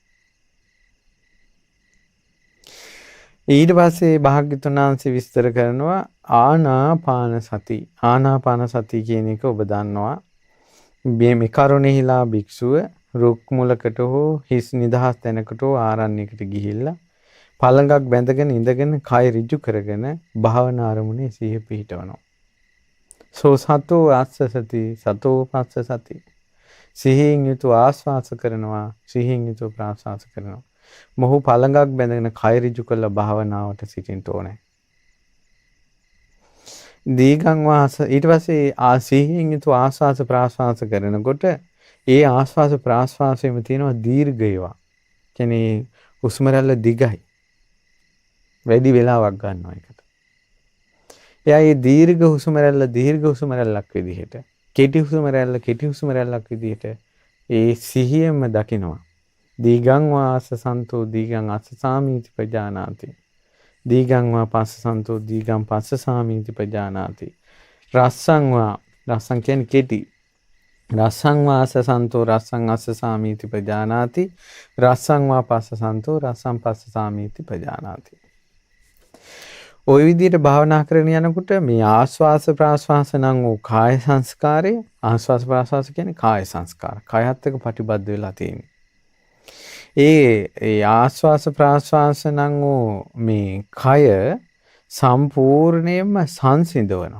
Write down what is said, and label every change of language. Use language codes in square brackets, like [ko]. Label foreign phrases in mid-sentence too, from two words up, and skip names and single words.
[si] ඊට පස්සේ භාග්‍යවතුන් වහන්සේ විස්තර කරනවා ආනාපාන සති. ආනාපාන සති කියන එක ඔබ දන්නවා. මේ කරුණෙහිලා භික්ෂුව රුක් මුලකට හෝ හිස් නිදහස් තැනකට හෝ ආරණ්‍යයකට ගිහිල්ලා පළඟක් බැඳගෙන ඉඳගෙන කය ඍජු කරගෙන භාවනා අරමුණේ සිහිය පිහිටවනවා. [pi] සෝ සතෝ ආස්ස සති සතෝ පස්ස සති. [si] සිහියෙන් යුතුව ආස්වාස කරනවා, සිහියෙන් යුතුව ප්‍රාශ්වාස කරනවා. මොහු පළඟක් බැඳගෙන කය ඍජු කරලා භාවනාවට සිටින්න ඕනේ. [pi] දීගං වාස [si] ඊට පස්සේ සිහියෙන් යුතුව ආස්වාස ප්‍රාශ්වාස කරනකොට ඒ ආස්වාස ප්‍රාශ්වාසයේම තියෙනවා දීර්ඝයවා. කියන්නේ හුස්ම රැල්ල දිගයි. වැඩි වෙලාවක් ගන්නවා ඒකට. එයා මේ දීර්ඝ හුස්ම රැල්ලක් විදිහට, කෙටි හුස්ම රැල්ලක් විදිහට ඒ සිහියෙන්ම දකිනවා. [pi] දීගං වාස සන්තෝ දීගං අස්සසාමීති පජානාති. දීගං වා පස්ස සන්තෝ දීගං පස්ස සාමීති පජානාති. රස්සං [si] කියන්නේ කෙටි. [pi] රස්සං වාස සන්තෝ රස්සං අස්ස සාමීති පජානාති. රස්සං වා පස්ස සන්තෝ රස්සං පස්ස සාමීති පජානාති. [si] ওই විදිහට භාවනා කරගෙන යනකොට මේ ආස්වාස ප්‍රාස්වාස නම් වූ කාය සංස්කාරය, ආස්වාස ප්‍රාස්වාස කියන්නේ කාය සංස්කාර. කායත් එක්ක ප්‍රතිබද්ධ වෙලා තියෙන්නේ. ඒ ආස්වාස ප්‍රාස්වාස නම් වූ මේ කය සම්පූර්ණයෙන්ම සංසිඳවනවා.